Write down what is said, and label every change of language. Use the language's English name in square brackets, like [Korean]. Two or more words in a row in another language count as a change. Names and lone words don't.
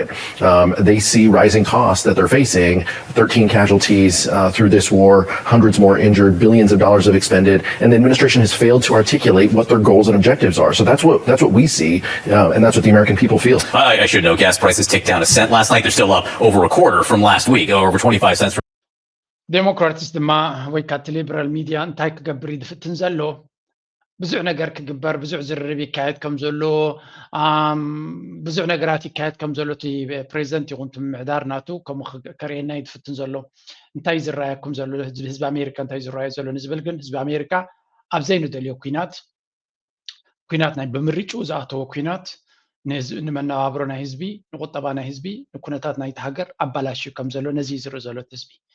[English] They see rising costs that they're facing, 13 casualties through this war, hundreds more injured, billions of dollars have expended, and the administration has failed to articulate what their goals and objectives are. So that's what we see, and that's what the American people feel. I should know gas prices ticked down a cent last night. They're still up over a quarter from last week, over 25 cents. [Tigrinya] ዴሞክራትስ ድማ ወይ ካቲ [English] liberal media [Tigrinya] እንታይ ክገብር ይድፍትን ዘሎ ብዙሕ ነገር ክግበር ብዙሕ ዝርርብ ይካየድ ከም ዘሎ ብዙሕ ነገራት ይካየድ ከም ዘሎ እቲ ፕሬዚደንት ይኹን ምምሕዳር ናቱ ከምኡ ከርእየና ይትፍትን ዘሎ እንታይ ዝረኣየኩም ዘሎ ህዝቢ ኣሜሪካ እንታይ ዝረኣዮ ዘሎ ንዝብል ግን ህዝቢ ኣሜሪካ ኣብ ዘይንደልዮ ኩናት ናይ ብምርጩ ዝኣተወ ኩናት ንመነባብሮ ናይ ህዝቢ ንቁጠባ ናይ ህዝቢ ንኩነታት ናይቲ ሃገር ኣባላሽዩ ከም ዘሎ ነዚ ዝርኢ ዘሎ ህዝቢ